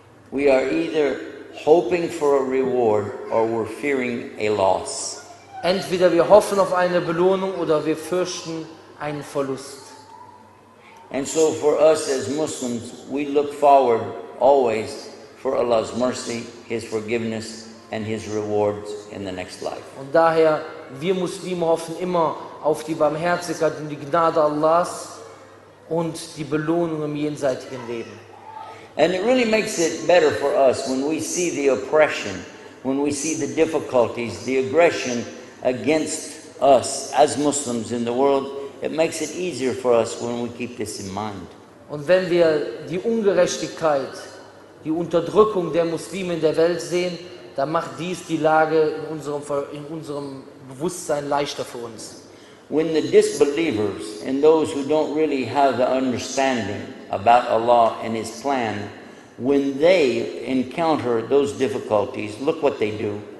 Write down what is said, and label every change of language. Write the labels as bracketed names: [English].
[English] We are either hoping for a reward or we're fearing a loss. [German] Entweder wir hoffen auf eine Belohnung oder wir fürchten einen Verlust. [English] And so for us as Muslims, we look forward always for Allah's mercy, His forgiveness and His rewards in the next life. [German] Und daher, wir Muslime hoffen immer auf die Barmherzigkeit und die Gnade Allahs und die Belohnung im jenseitigen Leben. [English] And it really makes it better for us when we see the oppression, when we see the difficulties, the aggression against us as Muslims in the world. It makes it easier for us when we keep this in mind. [German] Und wenn wir die Ungerechtigkeit, die Unterdrückung der Muslime in der Welt sehen, dann macht dies die Lage in unserem Bewusstsein leichter für uns. [English] When the disbelievers and those who don't really have the understanding about Allah and His plan, when they encounter those difficulties, look what they do.